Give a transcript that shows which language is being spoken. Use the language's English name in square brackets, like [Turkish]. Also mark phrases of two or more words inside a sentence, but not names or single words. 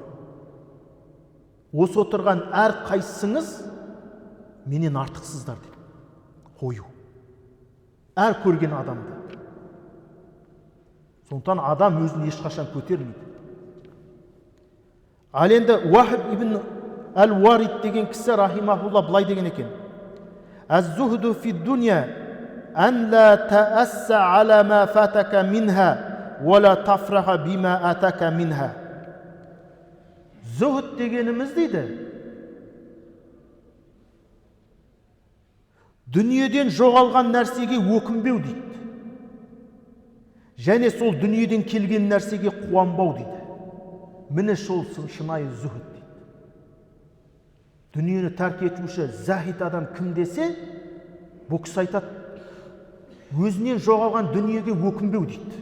[Kazakh] Осы отырған әр қайсыңыз менен артықсыздар деп қою. Әр көрген адамды. Сондықтан адам өзін ешқашан көтермейді. Ал енді Уахиб ибн Әл-Уарид деген кісі рахимахулла былай деген екен: [Arabic] «الزهد في الدنيا أن لا تأسى على ما فاتك منها ولا تفرح بما آتاك منها». [Kazakh] Зүхд дегеніміз дейді, дүниеден жоғалған нәрсеге өкінбеу дейді. Және сол дүниеден келген нәрсеге қуанбау дейді. Міне сол шынайы зүхд дейді. Дүниені тәрк етуші захид адам кім десе, бұл кісі айтады, өзінен жоғалған дүниеге өкінбеу дейді.